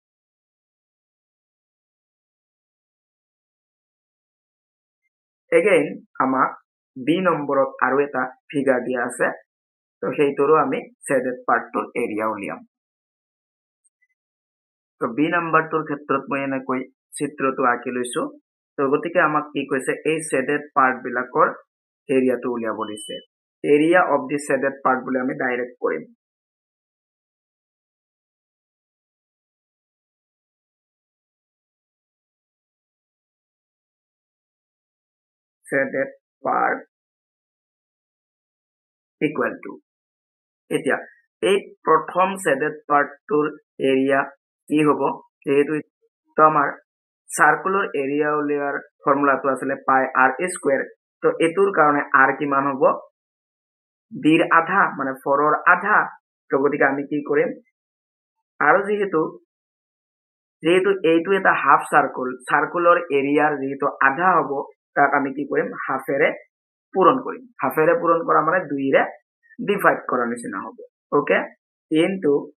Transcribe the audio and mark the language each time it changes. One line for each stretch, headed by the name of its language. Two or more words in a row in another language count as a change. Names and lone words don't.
Assamese: এগেইন আমাক বি নম্বৰত আৰু এটা ফিগাৰ দিয়া আছে তো সেইটোৰো আমি
English: shaded partটোৰ area
Assamese: উলিয়াম তো বি নম্বৰটোৰ ক্ষেত্ৰত মই এনেকৈ চিত্ৰটো আঁকি লৈছো তো গতিকে আমাক কি কৈছে এই
English: shaded part
Assamese: বিলাকৰ এরিয়াটো উলিয়াব দিছে
English: area of the shaded part
Assamese: বুলি আমি ডাইৰেক্ট কৰিম
English: shaded part equal to
Assamese: এতিয়া এই প্ৰথম
English: shaded part টোৰ এৰিয়া
Assamese: কি হ'ব যেহেতু তো আমাৰ
English: circular area
Assamese: উলিয়াৰ ফর্মুলাটো আছিল
English: pi r square
Assamese: তো এটোৰ কাৰণে r কিমান হ'ব b ৰ আধা মানে 4 ৰ আধা তো গতিকে আমি কি কৰিম আৰু যেহেতু এইটো এটা
English: half circle circular areaৰ
Assamese: যেহেতু আধা হ'ব তাক আমি কি কৰিম হাফেৰে পূৰণ কৰিম হাফেৰে পূৰণ কৰা মানে 2 ৰে ডিভাইড কৰাৰ নিচিনা হ'ব
English: okay into